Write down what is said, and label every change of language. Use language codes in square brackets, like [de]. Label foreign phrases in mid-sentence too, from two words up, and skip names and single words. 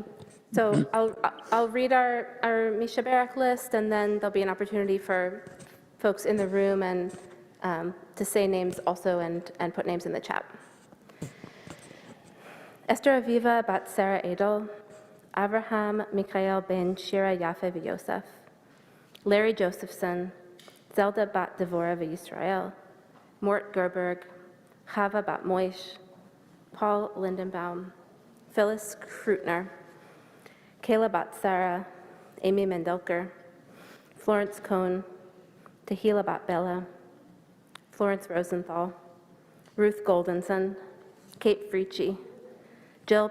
[en] So I'll read our Mishaberach list, and then there'll be an opportunity for folks in the room and to say names also and put names in the chat. Esther Aviva bat Sarah Edel, Avraham Mikhael ben Shira Yafe v'Yosef, Larry Josephson, Zelda bat Devorah v'Yisrael, Mort Gerberg, Chava bat Moish, Paul Lindenbaum, Phyllis Krutner, Kayla bat Sarah, Amy Mendelker, Florence Cohn, Tehila bat Bella, Florence Rosenthal, Ruth Goldenson, Kate Frici, Jill